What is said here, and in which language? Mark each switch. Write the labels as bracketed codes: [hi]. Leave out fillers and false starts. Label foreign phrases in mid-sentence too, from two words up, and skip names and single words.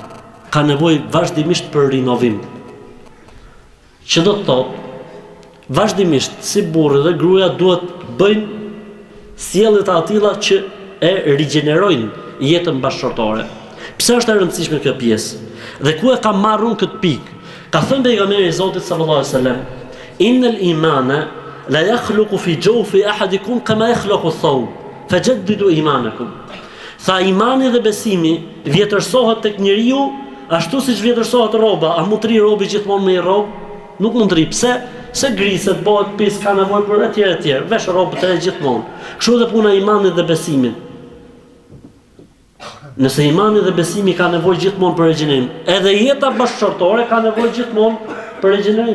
[sq] Ka nevojë vazhdimisht për rinovim. Që do të thotë, vazhdimisht si burri dhe gruaja duhet bëjnë sjellje të tilla që e rigjenerojnë jetën bashkëshortore. Pse është e rëndësishme kjo pjesë? Dhe ku e ka marrur këtë pikë? Ka thënë pejgamberi i Zotit [ar] صلى الله عليه وسلم إن الإيمان ليخلق في جوف أحدكم كما يخلق الثوب فجددوا إيمانكم." [sq] Tha imani dhe besimi vjetërsohet tek njeriu ashtu siç vjetërsohet rroba. A mund të rri robi gjithmonë me rrobë? Nuk mund të rri. Pse? Se griset, bëhet pis, ka nevojë për etj. Vesh rrobë të re gjithmonë. Kështu edhe puna e imanit dhe besimit. Nëse imani dhe besimi ka nevojë gjithmonë për rigjenerim, edhe jeta bashkëshortore ka nevojë gjithmonë për rigjenerim.